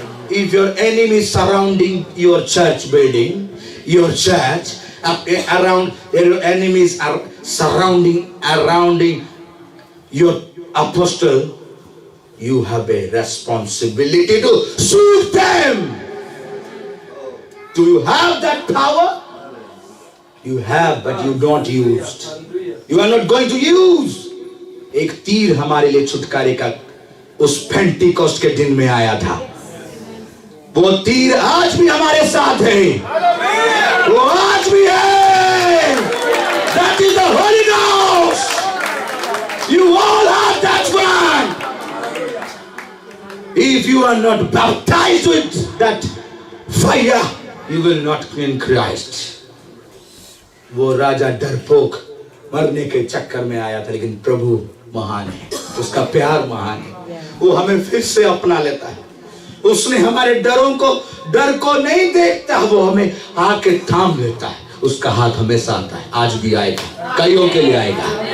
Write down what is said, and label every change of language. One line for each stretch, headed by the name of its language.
English: If your enemy is surrounding your church building, your church, around your enemies are surrounding your apostle, you have a responsibility to shoot them. Do you have that power? You have, but you don't use. You are not going to use.
Hindi: एक तीर हमारे लिए छुटकारे का उस Pentecost के दिन में आया था, वो तीर आज भी हमारे साथ है, वो आज भी है।
English: That is the Holy Ghost. You all have that one. If you are not baptized with that fire, you will not win Christ.
Hindi: वो राजा डरपोक मरने के चक्कर में आया था, लेकिन प्रभु महान है, उसका प्यार महान है, वो हमें फिर से अपना लेता है। उसने हमारे डर को नहीं देखता, वो हमें आके थाम लेता है, उसका हाथ हमेशा आता है, आज भी आएगा, कईयों के लिए आएगा।